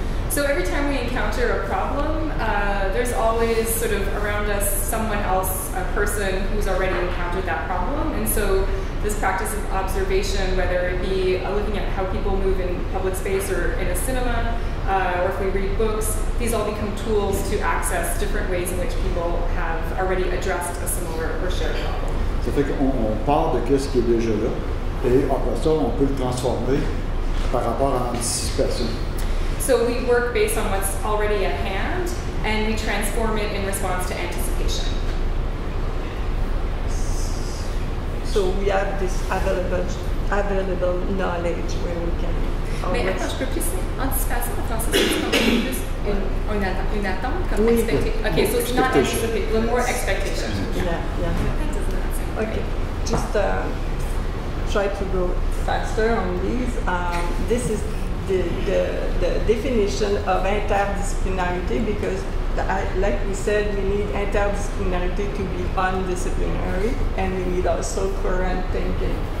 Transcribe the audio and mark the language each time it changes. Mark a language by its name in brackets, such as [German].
[English] So every time we encounter a problem, there's always sort of around us someone else, a person who's already encountered that problem. And so this practice of observation, whether it be looking at how people move in public space or in a cinema, or if we read books, these all become tools to access different ways in which people have already addressed a similar or shared problem. [French] Ça fait qu'on part de ce qui est déjà là, et après ça, on peut le transformer par rapport à l'anticipation. [English] So we work based on what's already at hand, and we transform it in response to anticipation. So we have this available knowledge where we can. [French] Mais attends, je peux plus anticipation en français, c'est comme plus une attente comme expectation. [English] Okay, so it's not anticipation, but more expectation. Yeah. Okay, just try to go faster on these. This is the definition of interdisciplinarity, because like we said, we need interdisciplinarity to be undisciplinary, and we need also current thinking.